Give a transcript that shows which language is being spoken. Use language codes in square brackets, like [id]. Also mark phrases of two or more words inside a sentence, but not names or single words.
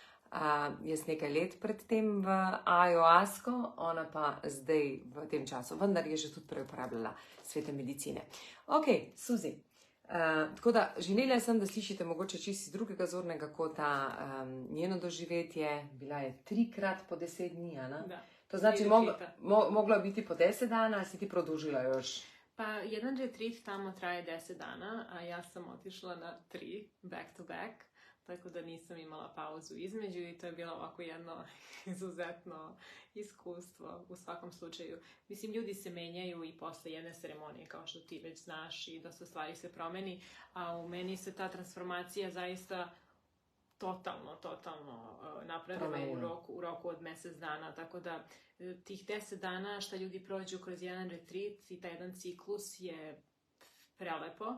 [sl] Jaz nekaj let pred tem v Ayahuasco, ona pa zdaj v tem času, vendar je že tudi prej uporabljala svete medicine. Ok, Suzi. Tako da želela sem, da slišite mogoče čisto iz drugega zornega kota njeno doživetje. Bila je 3-krat po 10 dni, Ana? Da. [sr] To znači moglo biti po 10 dana, si ti produžila još? Pa jedan retreat tamo traje 10 dana, a ja sam otišla na 3 [en] back to back, [sr] tako da nisam imala pauzu između i to je bilo ovako jedno izuzetno iskustvo u svakom slučaju. Mislim, ljudi se menjaju i posle jedne ceremonije, kao što ti već znaš, i dosta stvari se promeni, a u meni se ta transformacija zaista totalno napravila u roku od mjesec dana, tako da tih 10 dana što ljudi prođu kroz jedan retreat i taj jedan ciklus je prelepo.